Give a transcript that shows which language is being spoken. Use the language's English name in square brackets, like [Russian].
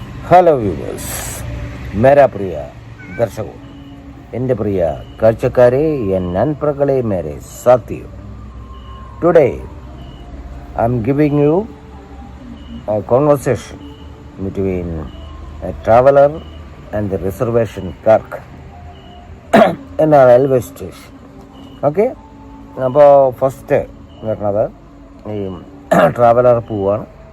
[English] hello viewers, [Hindi] മേരാ പ്രിയ ദർശകോ, [Malayalam] എൻ്റെ പ്രിയ കാഴ്ചക്കാരെ, [Tamil] N നൻപ്രകളെ, [Hindi] Mere സാത്തിയോ. [English] Today I am giving you a conversation between a traveler and the reservation clerk in a railway station. [Malayalam] Okay, അപ്പോൾ first വരുന്നത് ഈ traveller പോവാണ്.